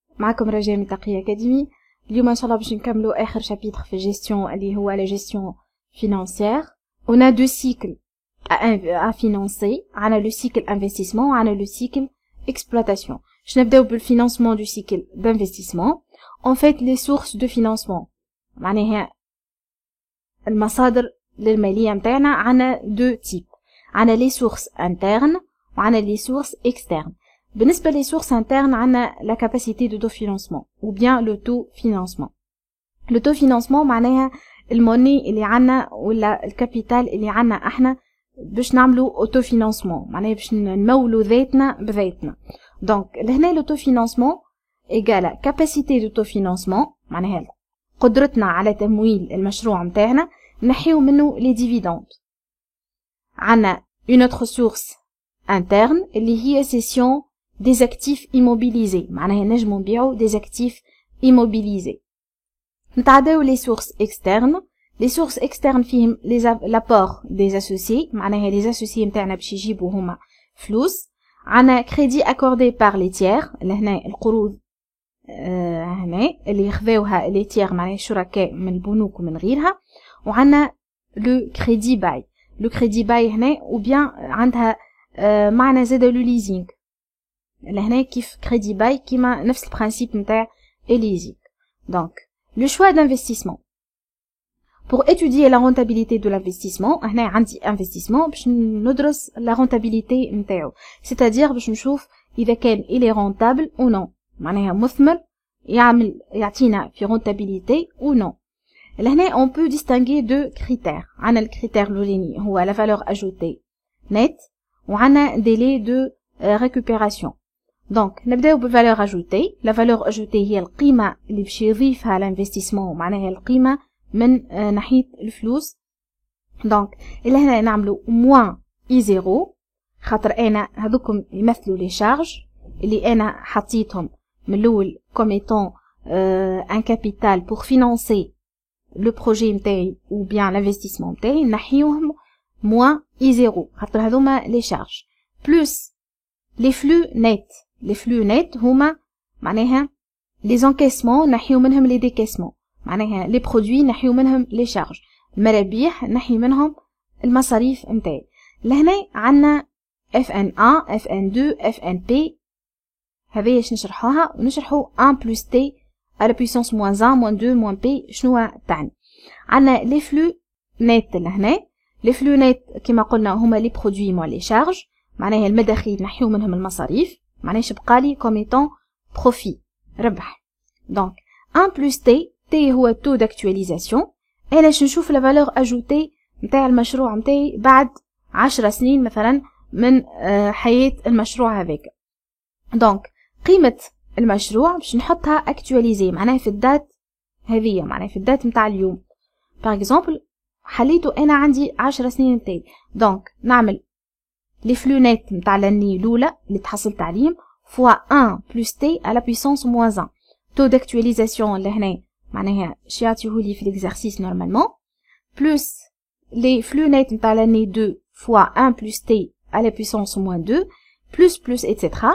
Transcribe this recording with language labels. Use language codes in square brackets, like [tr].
[ar] معكم رجاء من تقية أكاديمي. اليوم إن شاء الله باش نكملوا آخر شابيتر في الجيستيون اللي هو [fr] la gestion financière. On a deux cycles à financer. On a le cycle investissement, on a le cycle exploitation. Je [ar] نبداو [fr] بالfinancement du cycle d'investissement. En fait, les sources de financement. [ar] معناها المصادر للمالية متاعنا عنا [fr] deux types. [ar] عنا [fr] les sources internes وعنا les sources externes. [ar] بالنسبة [fr] les sources internes عنا la capacité d'autofinancement ou bien l'autofinancement. [ar] L'autofinancement معناها الموني اللي عنا ولا الكابيتال اللي عنا احنا باش نعملوا autofinancement، معناها باش نمولوا ذاتنا بذاتنا. دونك لهنا [fr] l'autofinancement égale capacité d'autofinancement، [ar] معناها قدرتنا على تمويل المشروع متاعنا، نحيو منه [fr] les dividendes. عنا une autre source interne اللي هي cession des actifs immobilisés، [ar] معناها نجمو نبيعو [fr] des actifs immobilisés. نتعداو les sources externes. les sources externes فيهم l'apport des associés، [ar] معناها les associés متاعنا باش يجيبو هما فلوس. عنا [fr] crédit accordé par les tiers، [ar] لهنا القروض هنا اللي يخذوها les tiers، معناها الشركاء من البنوك ومن غيرها. [fr] وعنا le crédit bail. le crédit bail هنا ou bien [ar] عندها معنى زاد [fr] le leasing. [ar] لهنا كيف crédit bail كيما نفس البرانسيب نتاع leasing. [fr] donc le choix d'investissement. pour étudier la rentabilité de l'investissement، [ar] هنا عندي [fr] investissement [ar] باش ندرس [fr] la rentabilité نتاعو، c'est-à-dire [ar] باش نشوف إذا كان [fr] il est rentable ou non، [ar] معناها مثمر يعطينا في [fr] rentabilité ou non. لهنا on peut distinguer deux critères. [ar] عنا الكريتير الأولاني هو [fr] la valeur ajoutée nette وعنا délai de récupération. donc نبداو بالvaleur ajoutée. [ar] la valeur ajoutée هي القيمة اللي باش يضيفها [fr] l'investissement، [ar] معناها القيمة من ناحية الفلوس. donc إلا هنا نعملو moins I0 خاطر أنا هذوكم يمثلوا les charges اللي أنا حطيتهم من الأول [fr] comme étant un capital pour financer le projet [ar] متاعي ou bien l'investissement متاعي، نحيوهم moins I0 خاطر هذوما [fr] les charges plus les flux nets. les flux nets [ar] هما معناها [fr] les encaissements [ar] نحيو منهم [fr] les décaissements، معناها les produits نحيو منهم les charges. [ar] المرابيح نحي منهم المصاريف متاعي. لهنا عنا FN1 FN2 FNP. هذه اش نشرحوها ونشرحوا [fr] 1 plus T à la puissance moins 1 moins 2 moins P [ar] شنو تعني. [fr] عنا les flux nets لهنا. les flux nets كما قلنا هما les produits moins les charges، [ar] معناها المداخيل نحيو منهم المصاريف، [fr] معناها بقالي comme étant profit ربح. donc 1 plus T. T هو taux d'actualisation. [ar] انا باش نشوف [fr] la valeur ajoutée [ar] نتاع المشروع نتاعي بعد 10 سنين مثلا من حياة المشروع هذاك. donc قيمة المشروع باش نحطها actualisé، معناها في الدات هذية، معناها في الدات نتاع اليوم. [fr] par exemple [ar] حليته انا عندي 10 سنين نتاعي، [fr] donc نعمل les flux nets نتاع l'année الاولى [ar] اللي تحصلت عليهم [fr] fois 1 plus T à la puissance moins 1. taux d'actualisation [ar] لهنا معناها شيعطيهولي في [fr] l'exercice normalement plus les flux nets نتاع l'année 2 fois 1 plus T à la puissance moins 2 plus etc.